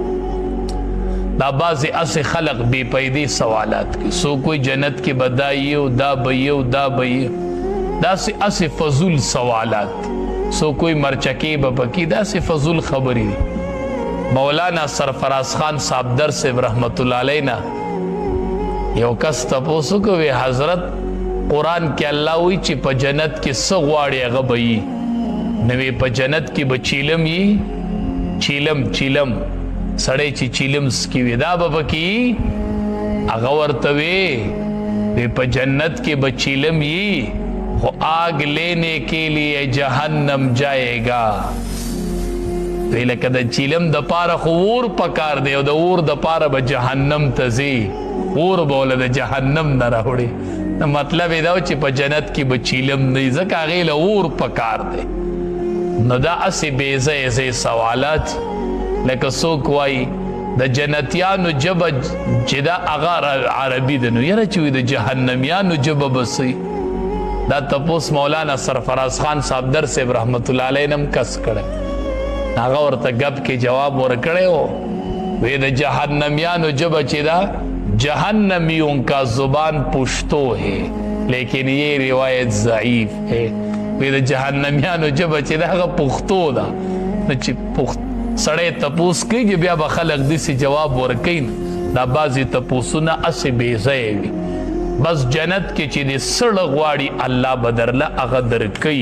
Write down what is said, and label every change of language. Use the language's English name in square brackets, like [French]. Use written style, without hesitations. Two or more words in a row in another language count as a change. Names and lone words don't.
[Pashto] دا بعضې اسې خلق بې پیدې سوالات کوي څوک وایي جنت کې به دا یې او دا به یې او دا به یې داسې اسې فضول سوالات څوک وایي مرچکې به پکې داسې فضول خبرې دي مولانا سرفراز خان صاحبدر صاحب رحمت الله علینا یو کس تپوس وکړ حضرت قرآن کې الله وایي چې په جنت کې څه غواړي هغه به یي نو په جنت کې به چیلم یي چیلم سړی چې چیلم سکي وي دا به پکې هغه ورته وی په جنت کې به چیلم یي خو [Urdu] آگ لینے کے لیے جہنم جائے گا [Pashto] وی لکه د چیلم د پاره خو اور پکار دی او د اور د پاره به جهنم ته ځي اور به له د جهنم نه راوړي نو مطلب یې دا چې په جنت کې به چیلم نه ځکه هغې له اور پکار دی نو دا اسې بې ځایه سوالات لکه څوک وایي د جنتیانو ژبه چې دا هغه عربي ده نو یاره چې وي د جهنمیانو ژبه به څه دا تپوس مولانا سرفراز خان صاحبدر صاحب رحمت الله علیه هم کس کړی هغه ورته ګپ کې جواب ورکړی و وی د جهنمیانو ژبه چې دا [Urdu] جهنمیوں کا زبان پشتو ہے لیکن یہ روایت ضعیف ہے. [Pashto] وی د جهنميانو جبه چې دغه پښتو ده نو چې سړی تپوس کېږي بیا به خلک داسې جواب ورکوي دا بعضې تپوسونه هسې بې ځایه وي. بس جنت کې چې د سړه غواړي الله به درله هغه درکوي.